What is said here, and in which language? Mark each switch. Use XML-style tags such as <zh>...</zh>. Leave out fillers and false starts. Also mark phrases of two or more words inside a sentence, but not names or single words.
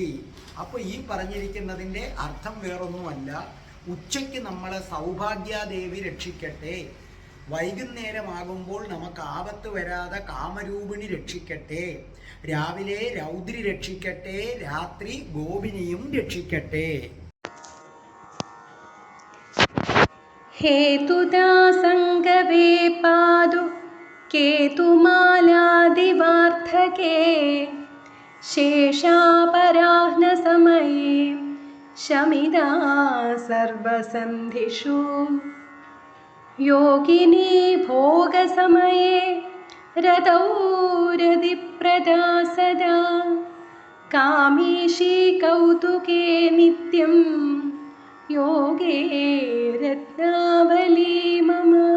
<ml>അപ്പോൾ ഈ പറഞ്ഞിരിക്കുന്നതിൻ്റെ അർത്ഥം വേറൊന്നുമല്ല, ഉച്ചയ്ക്ക് നമ്മളെ സൗഭാഗ്യാദേവി രക്ഷിക്കട്ടെ. വൈകുന്നേരമാകുമ്പോൾ നമുക്ക് ആപത്ത് വരാതെ കാമരൂപിണി രക്ഷിക്കട്ടെ. രാവിലെ രൗദ്രി രക്ഷിക്കട്ടെ. രാത്രി ഗോപിനിയും രക്ഷിക്കട്ടെ.</ml> <sa>हेतुदा सङ्गवे पादु केतुमालादिवार्धके शेषापराह्नसमये शमिदा सर्वसन्धिषु योगिनी भोगसमये रतौ रतिप्रदा सदा कामेशी कौतुके नित्यं योगे रत्नावली मम</sa>